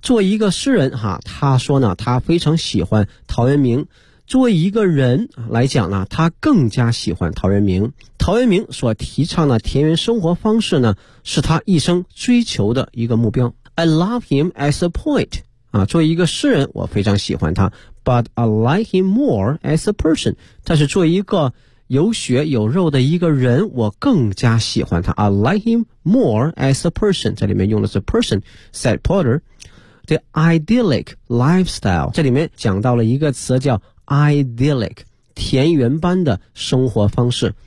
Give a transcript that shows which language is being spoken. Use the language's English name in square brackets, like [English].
[Chinese] 作为一个诗人哈，他说呢他非常喜欢陶渊明，作为一个人来讲呢，他更加喜欢陶渊明。陶渊明所提倡的田园生活方式呢，是他一生追求的一个目标。 [English] I love him as a poet. [Chinese] 啊，作为一个诗人，我非常喜欢他。 [English] But I like him more as a person. [Chinese] 但是作为一个有血有肉的一个人，我更加喜欢他。 [English] I like him more as a person. [Chinese] 这里面用的是 [English] person, said Porter. The idyllic lifestyle. [Chinese] 这里面讲到了一个词叫idyllic, 田园般的生活方式。